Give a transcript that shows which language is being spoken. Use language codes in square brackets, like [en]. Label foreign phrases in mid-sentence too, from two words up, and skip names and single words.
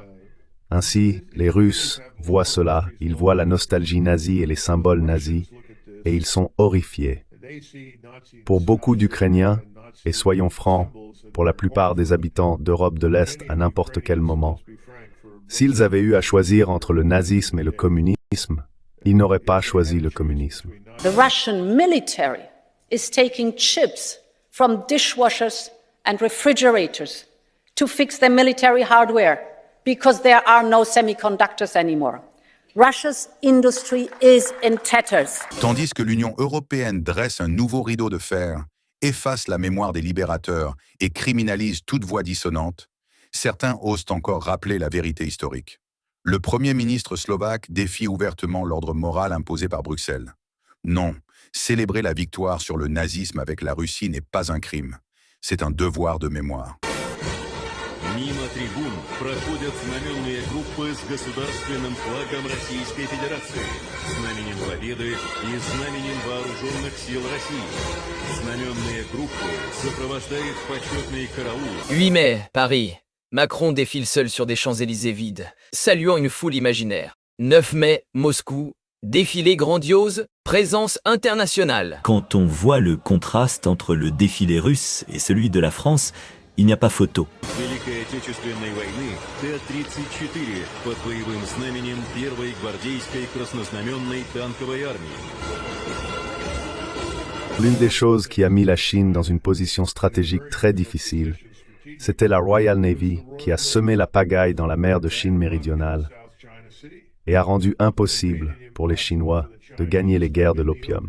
[fr] Ainsi, les Russes voient cela, ils voient la nostalgie nazie et les symboles nazis, et ils sont horrifiés. Pour beaucoup d'Ukrainiens, et soyons francs, pour la plupart des habitants d'Europe de l'Est à n'importe quel moment, s'ils avaient eu à choisir entre le nazisme et le communisme, ils n'auraient pas choisi le communisme. [en] The Russian military is taking chips from dishwashers and refrigerators to fix their military hardware because there are no semiconductors anymore. Russia's industry is in tatters. [fr] Tandis que l'Union européenne dresse un nouveau rideau de fer, efface la mémoire des libérateurs et criminalise toute voix dissonante, certains osent encore rappeler la vérité historique. Le Premier ministre slovaque défie ouvertement l'ordre moral imposé par Bruxelles. Non, célébrer la victoire sur le nazisme avec la Russie n'est pas un crime. C'est un devoir de mémoire. [ru] Мимо трибун проходят знаменные группы с государственным флагом Российской Федерации, знаменем Победы и знаменем Вооруженных сил России. Знаменные группы сопровождают почетный караул. [fr] 8 mai, Paris. Macron défile seul sur des Champs-Élysées vides, saluant une foule imaginaire. 9 mai, Moscou. Défilé grandiose, présence internationale. Quand on voit le contraste entre le défilé russe et celui de la France, il n'y a pas photo. [ru] Великой Отечественной войны Т-34 под боевым знаменем Первой гвардейской краснознаменной танковой армии. [fr] L'une des choses qui a mis la Chine dans une position stratégique très difficile, c'était la Royal Navy qui a semé la pagaille dans la mer de Chine méridionale et a rendu impossible pour les Chinois de gagner les guerres de l'opium.